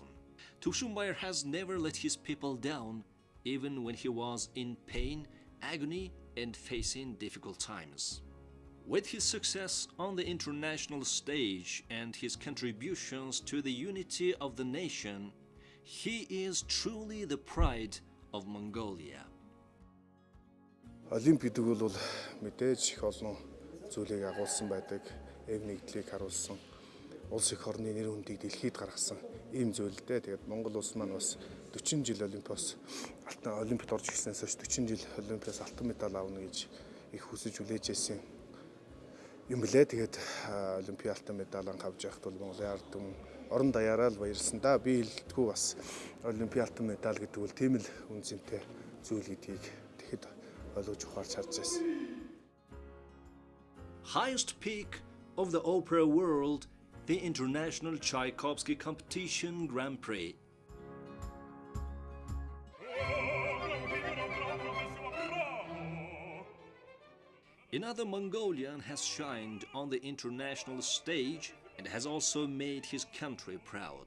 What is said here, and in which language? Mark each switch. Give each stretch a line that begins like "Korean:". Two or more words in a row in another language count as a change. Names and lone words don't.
English: Tursunbayır has never let his people down, even when he was in pain, agony, and facing difficult times. With his success on the international stage and his contributions to the unity of the nation, he is truly the pride of Mongolia.
Mongolian: Олимпиад бол мэдээж их олон зүйлийг агуулсан байдаг, эв нэгдлийг харуулсан, улс их орны нэр хүндийг дэлхийд гаргасан ийм зүйлдээ. Тэгээд Монгол улс маань бас 40 жил Олимпиад орж ирснээс хойш 40 жил Олимпиадаас алтан медаль авна гэж их хүсэж хүлээж байсан юм блэ. Тэгээд Олимпиад алтан медаль авч явахд бол Монголын ард түмэн орон даяараа л баярлсан да. Би хэлдэггүй бас Олимпиад алтан медаль гэдэг бол тийм л үнцэнтэй зүйл гэдгийг тэгэхэд ойлгож ухаарч харж байсан.
English: Highest peak of the opera world, the International Tchaikovsky Competition Grand Prix. Another Mongolian has shined on the international stage and has also made his country proud.